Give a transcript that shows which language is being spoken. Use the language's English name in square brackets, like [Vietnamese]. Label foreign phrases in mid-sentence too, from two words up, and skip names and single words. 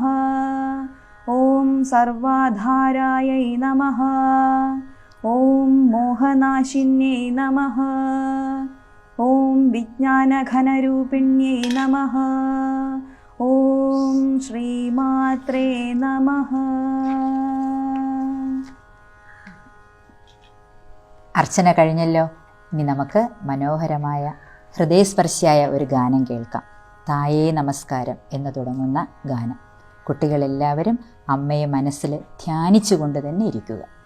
[Sanskrit] ॐ सर्वाधारायै नमः। ॐ मोहनाशिन्यै नमः। ॐ विज्ञानघनरूपिण्यै नमः। ॐ श्रीमात्रे नमः। [Malayalam] അർച്ചന കഴിഞ്ഞല്ലോ. ഇനി നമുക്ക് മനോഹരമായ ഹൃദയസ്പർശിയായ ഒരു ഗാനം കേൾക്കാം. തായേ നമസ്കാരം എന്ന് തുടങ്ങുന്ന ഗാനം. കുട്ടികളെല്ലാവരും അമ്മയെ മനസ്സിൽ ധ്യാനിച്ചുകൊണ്ട് തന്നെ ഇരിക്കുക.